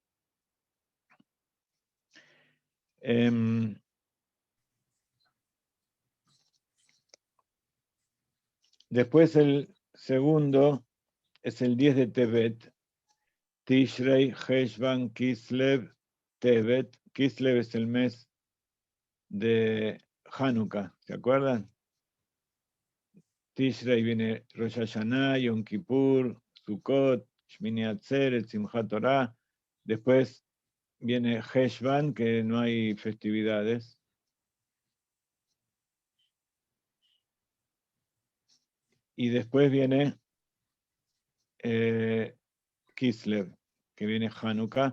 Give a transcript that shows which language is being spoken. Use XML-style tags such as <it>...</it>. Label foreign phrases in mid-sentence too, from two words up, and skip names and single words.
<es>Después el segundo es el 10 de Tevet, Tishrei, Heshvan, Kislev, Tevet. Kislev es el mes de Hanukkah, ¿se acuerdan? Tishrei viene Rosh Hashanah, Yom Kippur, Sukkot, Shmini Atzeret, Simchat Torah. Después viene Heshvan, que no hay festividades. Y después viene Kislev, que viene Hanukkah.</es>